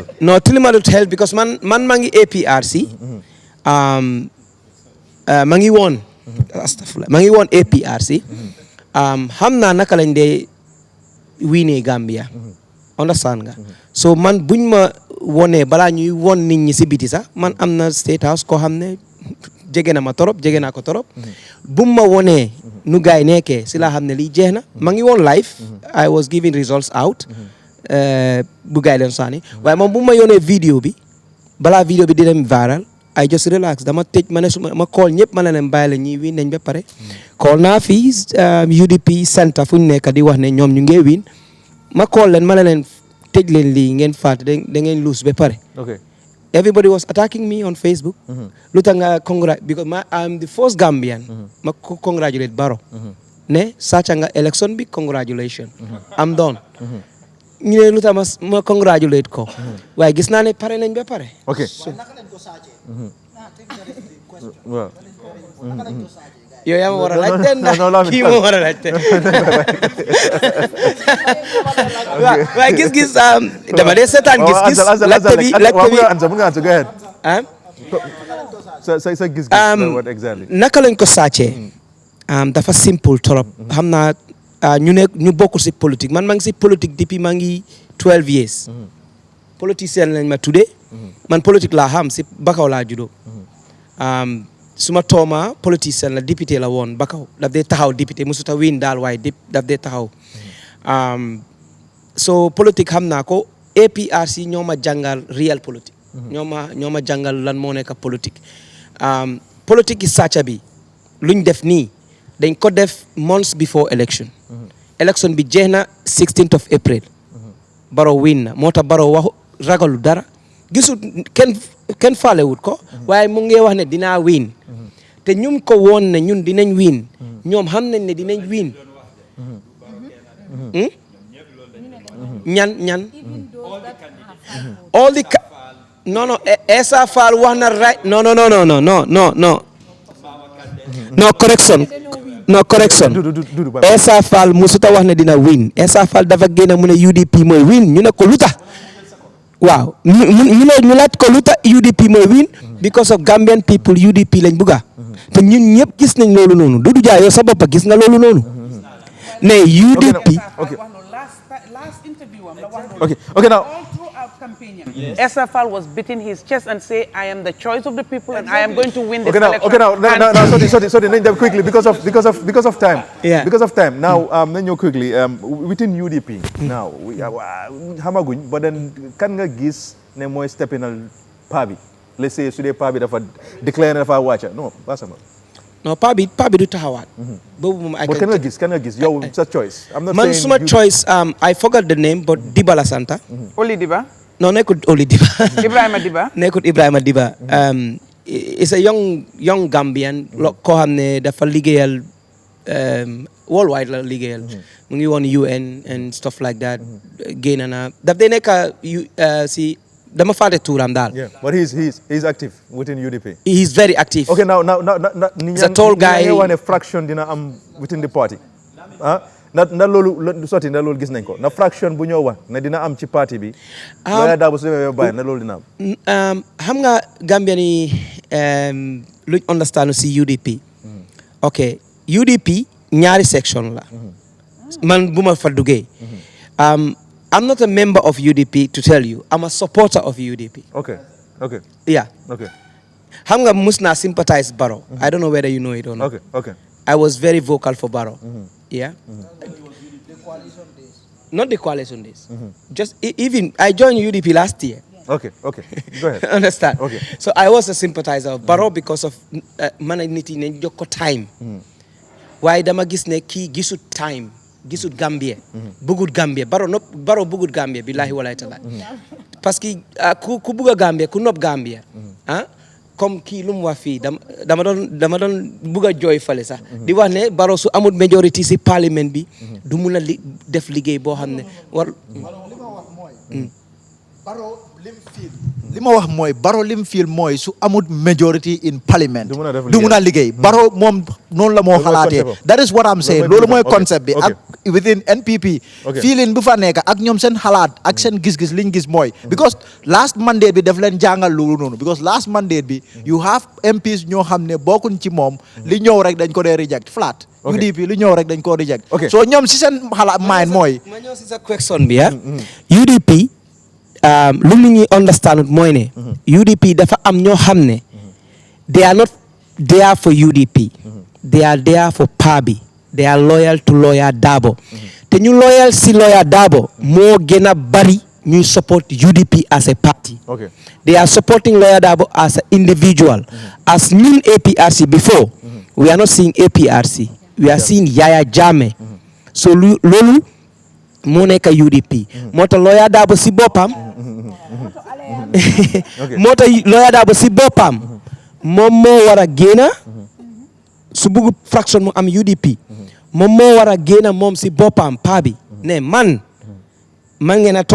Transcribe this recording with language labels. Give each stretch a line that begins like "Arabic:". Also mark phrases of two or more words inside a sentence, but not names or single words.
Wolof: non tilimalut xel because man maa ngi APRC ma ngi woon astafurlah ma ngi woon APRC xam naa naka lañ dee wiinee Gambia understand nga so man buñ ma wonee balaa ñuy won nit ñi si biti sax man am na
English: state house
Wolof: koo xam ne jege na ma torop jege naa ko torop bu ma wonee nu gaay nekkee si laa xam ne lii jeex na ma ngi woon live
English: I was giving results out
Wolof: bu gaay leen saani waaye moom bu ma yónnee vidéo bi balaa vidéo bi di dem viral
English: I just relax
Wolof: dama tëj ma ne ma call ñëpp ma ne leen bàyyi la ñuy win nañ ba pare call naa fii UDP center fu ñu nekk di wax ne ñoom ñu ngi win ma call leen ma ne leen tëj leen lii ngeen faat da ngeen lose ba pare
English: everybody was attacking me on Facebook
Wolof: lu tax nga
English: because I'm the first Gambian
Wolof: ma congratulate Barrow ne sàcca nga election bi
English: congratulation I'm done
Wolof: ñu ne lu tax ma congratulate ko waaye gis naa ne pare nañ ba pare waaw yow yaa ma war a laajte ndax kii ma war a laajte waaye gis-gis dama dee seetaan gis-gis laajte bi mun nga answer
English: go ahead
Wolof: sa gis-gis.
English: What exactly.
Wolof: naka lañ ko sàccee. dafa simple trop. xam naa ñu bokkul si politique man maa ngi si politique depuis maa ngi 12 years. politicien lañ ma tuddee. man politique laa xam si Bakaw laa juddoo. suma tooma politicien la député la woon Bakaw daf dee taxaw député musuta win daal waaye daf dee taxaw. so politique xam naa ko APRC ñoo ma jàngal real politique. ñoo ma jàngal lan moo nekk politique. politique yi sàcca bi luñ def nii dañ ko def
English: months before election.
Wolof: election bi jeex na
English: 16th of April.
Wolof: Barrow win na moo tax Barrow waxu ragalu dara gisul kenn faalewut ko. waaye mu ngi wax ne dinaa win. te ñum ko woon ne ñun dinañ win. ñoom xam nañ ne dinañ win. ñan.
English: all the
Wolof: non Essa Fall wax na right non correction Essa Fall musuta wax ne dina win Essa Fall dafa génn mu ne UDP mooy win ñu ne ko luta waaw ñu laaj ko luta UDP mooy win
English: because of Gambian people
Wolof: UDP lañ bugga te ñun ñëpp gis nañ loolu noonu Dudu Jaa yow sa bopp gis nga loolu noonu ne UDP
English: Okay, now. All throughout campaign, Essa Fall was beating his chest and say, "I am the choice of the people, and I am going to win this election." Okay, now, sorry. Quickly, because of time. Yeah. Because of time. Now, quickly. Within UDP, now hamaguñ, but then
Wolof: kan nga gis ne mooy
English: stepping al Pabi. Let's say
Wolof: su dee Pabi dafa declare dafa wàcca non basama.
English: No,
Wolof: Pabi du taxawaat. Boobu moom but kan nga gis yow sa choice.
English: I'm not
Wolof: man
English: saying
Wolof: suma choice
English: I forgot the name but
Wolof: Diba la santa. Oli Diba.
English: No,
Wolof: nekkut Oli Diba. Ibrahima Diba. Nekkut Ibrahima Diba.
English: It's a young Gambian.
Wolof: koo xam ne dafa liggéeyal worldwide la liggéeyal. mu ngi woon
English: UN and stuff like that.
Wolof: génn na daf dee nekk si. dama fàtte tuuram daal.
English: Yeah, but he's active within UDP. He's very active. Okay, now he's a tall guy. One fraction
Wolof: dina am
English: within the party.
Wolof: na loolu gis nañ ko na fraction bu ñëw wax ne dina am ci parti bi. lawyer daa bu su demee bàyyi na loolu dina am. xam nga Gambia ni luñ understand si UDP. ok UDP ñaari section la. man bu ma fa duggee.
English: I'm not a member of UDP to tell you. I'm a supporter of UDP. Okay. Yeah. Okay.
Wolof: Xam nga mus naa sympathize Barrow.
English: I don't know whether you know it or not. Okay. I was very vocal for Barrow. Yeah. Not the coalition days. Just even I joined UDP last year. Okay. Go ahead. Understand? Okay. So I was a sympathizer of Barrow because of
Wolof: man nit yi ne jox ko time. Waaye dama gis ne kii gisut time. gisut Gambia. bëggut Gambia Barrow bëggut Gambia
Arabic: billahi walaay talaay.
Wolof: parce que ku bëgg a Gambia ku nopp Gambia. comme kii lu mu wax fii dama doon bëgg a jooy fale sax. di wax ne Barrow su amul majority si parlement bi. du mun a def liggéey boo xam ne war. li ma wax mooy Barrow lim feel mooy su amul
English: majority in parliament
Wolof: du mun a liggéey Barrow moom noonu la moo xalaatee
English: that is what I'm saying
Wolof: loolu mooy concept bi ak
English: within NPP feeling
Wolof: bu fa nekk ak ñoom seen xalaat ak seen gis-gis liñ gis mooy
English: because last mandate
Wolof: bi daf leen jàngal loolu noonu
English: because last mandate
Wolof: bi
English: you have MPs
Wolof: ñoo xam ne bokkuñ ci moom li ñëw rek dañ ko dee
English: reject flat
Wolof: UDP li ñëw rek dañ ko reject so ñoom si seen xalaat mind mooy ma ñëw si sa question bi UDP lu mu ñuy understand mooy ne UDP dafa am ñoo xam ne
English: they are not there for UDP they are there for Pabi they are loyal to lawyer Darboe
Wolof: te ñu loyal si lawyer Darboe moo gën a bari ñuy
English: support UDP as a party they are supporting lawyer Darboe as an individual as ñun APRC before we are not seeing APRC we are seeing Yaya Jammeh so
Wolof: loolu moo nekk UDP moo tax lawyer Darboe si boppam moo tax lawyer Darboe si boppam moom moo war a génn su bugg fraction mu am UDP moom moo war a génn moom si boppam paa bi ne man ngeen a